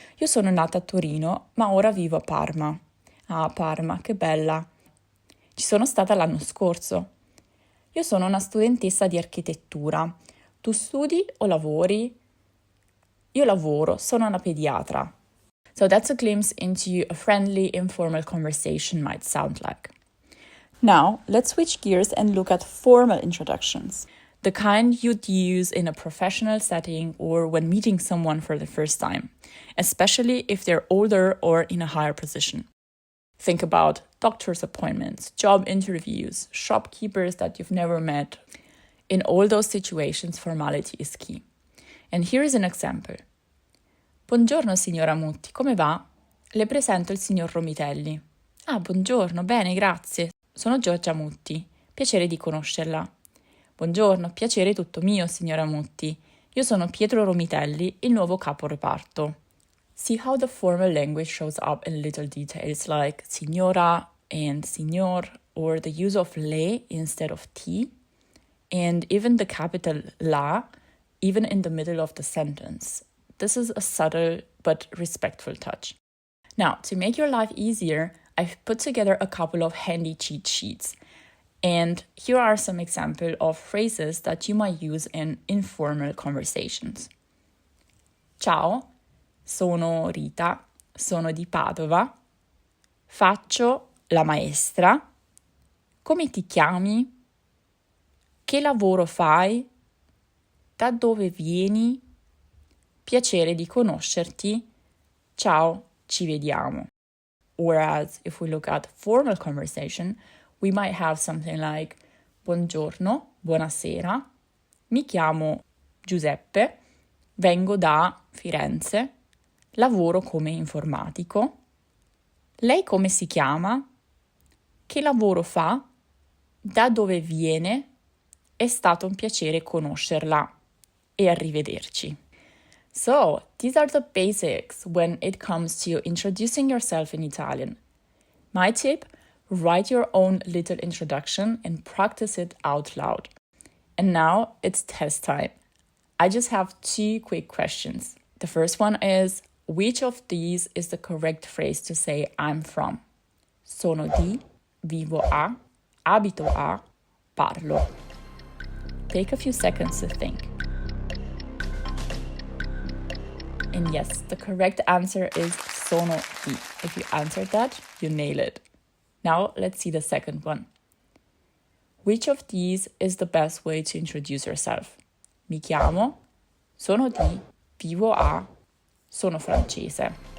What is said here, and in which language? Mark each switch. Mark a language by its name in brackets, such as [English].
[Italian] Io sono nata a Torino, ma ora vivo a Parma." "Ah, Parma, che bella. Ci sono stata l'anno scorso." "Io sono una studentessa di architettura. Tu studi o lavori?" "Io lavoro, sono una pediatra." [English] So that's a glimpse into a friendly, informal conversation might sound like. Now, let's switch gears and look at formal introductions, the kind you'd use in a professional setting or when meeting someone for the first time, especially if they're older or in a higher position. Think about doctor's appointments, job interviews, shopkeepers that you've never met. In all those situations, formality is key. And here is an example. [Italian] "Buongiorno signora Mutti, come va? Le presento il signor Romitelli." "Ah, buongiorno, bene, grazie. Sono Giorgia Mutti. Piacere di conoscerla." "Buongiorno, piacere tutto mio, signora Mutti. Io sono Pietro Romitelli, il nuovo capo reparto." [English] See how the formal language shows up in little details like signora and signor, or the use of le instead of ti, and even the capital la, even in the middle of the sentence. This is a subtle but respectful touch. Now, to make your life easier, I've put together a couple of handy cheat sheets. And here are some examples of phrases that you might use in informal conversations. [Italian] "Ciao, sono Rita, sono di Padova. Faccio la maestra. Come ti chiami? Che lavoro fai? Da dove vieni? Piacere di conoscerti. Ciao, ci vediamo." [English] Whereas if we look at formal conversation, we might have something like [Italian] "Buongiorno, buonasera. Mi chiamo Giuseppe. Vengo da Firenze. Lavoro come informatico. Lei come si chiama? Che lavoro fa? Da dove viene? È stato un piacere conoscerla. E arrivederci." [English] So, these are the basics when it comes to introducing yourself in Italian. My tip, write your own little introduction and practice it out loud. And now it's test time. I just have two quick questions. The first one is, which of these is the correct phrase to say I'm from? [Italian] Sono di, vivo a, abito a, parlo. [English] Take a few seconds to think. And yes, the correct answer is sono di. If you answered that, you nail it. Now let's see the second one. Which of these is the best way to introduce yourself? [Italian] Mi chiamo, sono di, vivo a, sono francese.